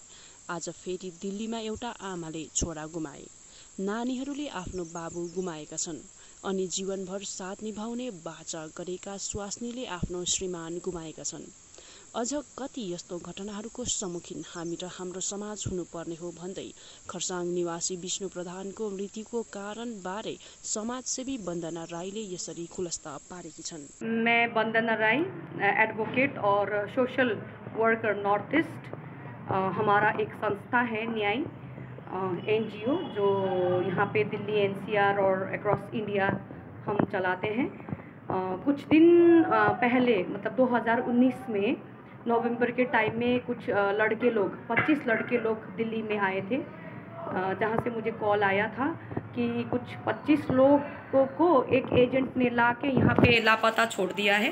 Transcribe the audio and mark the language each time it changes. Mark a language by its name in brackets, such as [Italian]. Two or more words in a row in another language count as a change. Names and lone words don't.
[Nepali] आज फेरि दिल्लीमा एउटा आमाले छोरा गुमाए, नानीहरूले आफ्नो बाबु गुमाएका छन् अनि जीवनभर साथ निभाउने बाचा गरेका स्वास्नीले आफ्नो श्रीमान गुमाएका छन्। अझ कति यस्तो घटनाहरूको सम्मुखीन हामी र हाम्रो समाज हुनुपर्ने हो भन्दै खरसाङ निवासी विष्णु प्रधानको मृत्युको कारण बारे समाजसेवी वन्दना राईले यसरी खुलस्त पारेकी छन्। [Hindi] मैं वन्दना राई, [English] advocate और social worker north east। [Hindi] हमारा एक संस्था है न्याय NGO जो यहाँ पे दिल्ली NCR और [English] across India [Hindi] हम चलाते हैं। कुछ दिन पहले मतलब 2019 में नवंबर के टाइम में कुछ लड़के लोग 25 लड़के लोग दिल्ली में आए थे, जहाँ से मुझे कॉल आया था कि कुछ 25 लोगों को एक एजेंट ने ला के यहाँ पे लापता छोड़ दिया है।